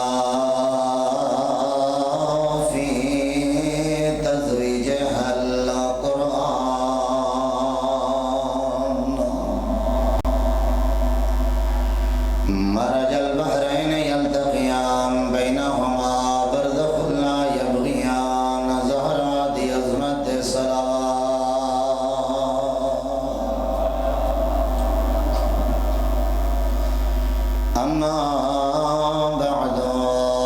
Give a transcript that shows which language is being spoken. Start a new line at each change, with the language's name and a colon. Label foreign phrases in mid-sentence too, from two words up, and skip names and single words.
Arabic: مرج البحرین یلتقیان بینہما برزخ لا یبغیان،
Punjabi: زہرا دی عظمت صلوات۔
Arabic: اما بعد